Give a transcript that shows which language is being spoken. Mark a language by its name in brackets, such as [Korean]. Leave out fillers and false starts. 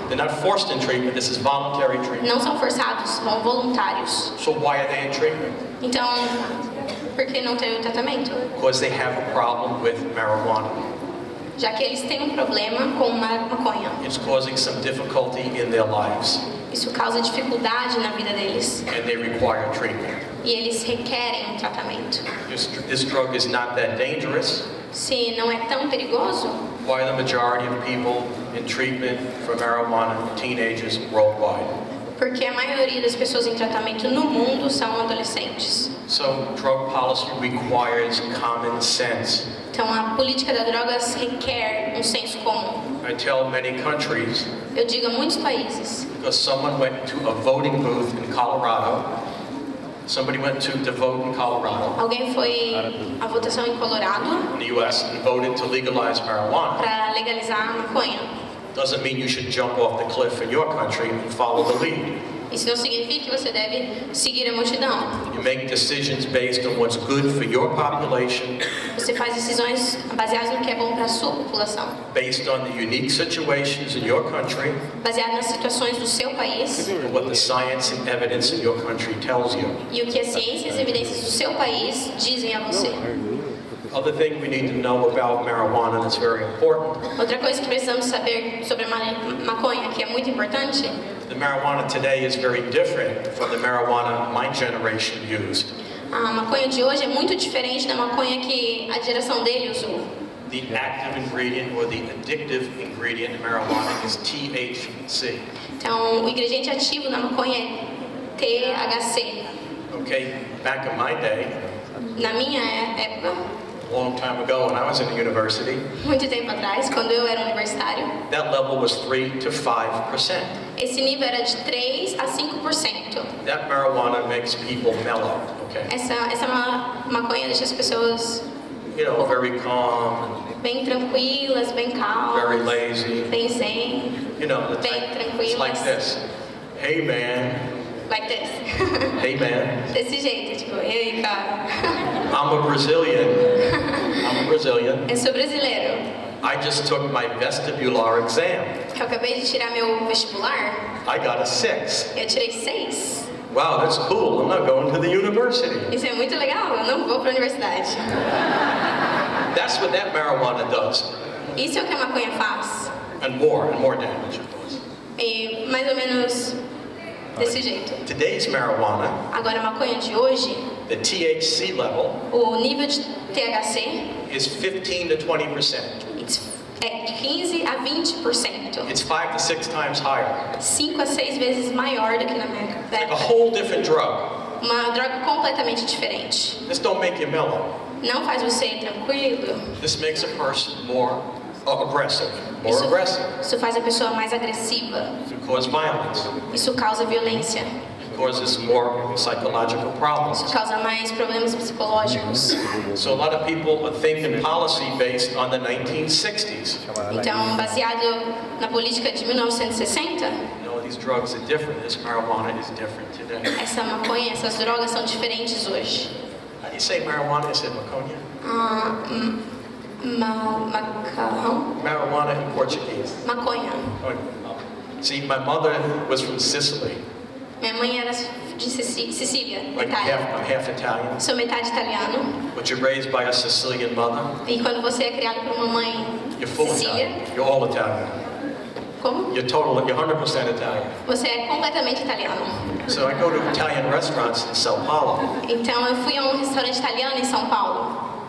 [English] They're not forced in treatment, this is voluntary treatment. [Portuguese] Não são forçados, são voluntários. [English] So why are they in treatment? [Portuguese] Então, por que não ter o tratamento? [English] Because they have a problem with marijuana. [Portuguese] Já que eles têm um problema com maconha. [English] It's causing some difficulty in their lives. [Portuguese] Isso causa dificuldade na vida deles. [English] And they require treatment. [Portuguese] E eles requerem um tratamento. [English] This drug is not that dangerous. [Portuguese] Se não é tão perigoso, [English] Why are the majority of people in treatment for marijuana teenagers worldwide? [Portuguese] porque a maioria das pessoas em tratamento no mundo são adolescentes. [English] So drug policy requires common sense. [Portuguese] Então a política das drogas requer um senso comum. [English] I tell many countries, [Portuguese] Eu digo a muintos países, [English] because someone went to a voting booth in Colorado, somebody went to vote in Colorado, [Portuguese] alguém foi à votação em Colorado [English] in the U.S., and voted to legalize marijuana. [Portuguese] para legalizar a maconha. [English] Doesn't mean you should jump off the cliff in your country and follow the lead. [Portuguese] Isso não significa que você deve seguir a multidão. [English] You make decisions based on what's good for your population, [Portuguese] Você faz decisões baseadas no que é bom para a sua população, [English] based on the unique situations in your country, [Portuguese] baseado nas situações do seu país [English] and what the science and evidence in your country tells you. [Portuguese] e o que a ciência e as evidências do seu país dizem a você. [English] Other thing we need to know about marijuana that's very important. [Portuguese] Outra coisa que precisamos saber sobre a maconha, que é muito importante, [English] The marijuana today is very different from the marijuana my generation used. [Portuguese] a maconha de hoje é muito diferente da maconha que a geração dele usou. [English] The active ingredient or the addictive ingredient in marijuana is THC. [Portuguese] Então, o ingrediente ativo da maconha é THC. [English] Okay, back in my day, [Portuguese] Na minha época, [English] a long time ago when I was in the university, [Portuguese] muito tempo atrás, quando eu era universitário, [English] that level was 3 to 5%. [Portuguese] esse nível era de 3 a 5%. [English] That marijuana makes people mellow, okay? [Portuguese] Essa maconha deixa as pessoas [English] You know, very calm, [Portuguese] bem tranquilas, bem [English] very [Portuguese] calmas, [English] lazy. [Portuguese] bem zen. [English] You know, [Portuguese] Bem [English] it's like [Portuguese] tranquilas. [English] this. Hey man, Like this. Hey man, [Portuguese] Desse jeito, tipo, e aí, cara? [English] I'm a Brazilian. [Portuguese] Eu sou brasileiro. [English] I just took my vestibular exam. [Portuguese] Eu acabei de tirar meu vestibular. [English] I got a 6. [Portuguese] Eu tirei 6. [English] Wow, that's cool. I'm not going to the university. [Portuguese] Isso é muito legal, eu não vou para a universidade. [English] That's what that marijuana does. [Portuguese] Isso é o que a maconha faz. [English] And more damage, of course. [Portuguese] E mais ou menos desse jeito. [English] Today's marijuana, [Portuguese] Agora, a maconha de hoje, [English] the THC level, [Portuguese] o nível de THC [English] is 15 to 20%. [Portuguese] é de 15 a 20%. [English] It's 5 to 6 times higher. [Portuguese] 5 a 6 vezes maior do que na minha [English] Like a [Portuguese] época. [English] whole different drug. [Portuguese] Uma droga completamente diferente. [English] This don't make you mellow. [Portuguese] Não faz você ir tranquilo. [English] This makes a person more aggressive. More aggressive. [Portuguese] Isso faz a pessoa mais agressiva. [English] It causes violence. [Portuguese] Isso causa violência. [English] It causes more psychological problems. [Portuguese] Isso causa mais problemas psicológicos. [English] So a lot of people think in policy based on the 1960s. [Portuguese] Então, baseado na política de 1960, [English] No, these drugs are different. This marijuana is different today. [Portuguese] essa maconha, essas drogas são diferentes hoje. [English] How do you say marijuana? You said maconha? [Portuguese] Macarrão? [English] Marijuana in Portuguese. [Portuguese] Maconha. [English] See, my mother was from Sicily. [Portuguese] Minha mãe era de Sicília, [English] Like [Portuguese] Itália. [English] I'm half Italian. [Portuguese] Sou metade italiano. [English] But you're raised by a Sicilian mother. [Portuguese] E quando você é criado por uma mãe [English] You're full [Portuguese] Sicília, [English] Italian. You're all Italian. [Portuguese] como? [English] You're 100% Italian. [Portuguese] Você é completamente italiano. [English] So I go to Italian restaurants in Sao Paulo, [Portuguese] Então eu fui a um restaurante italiano em São Paulo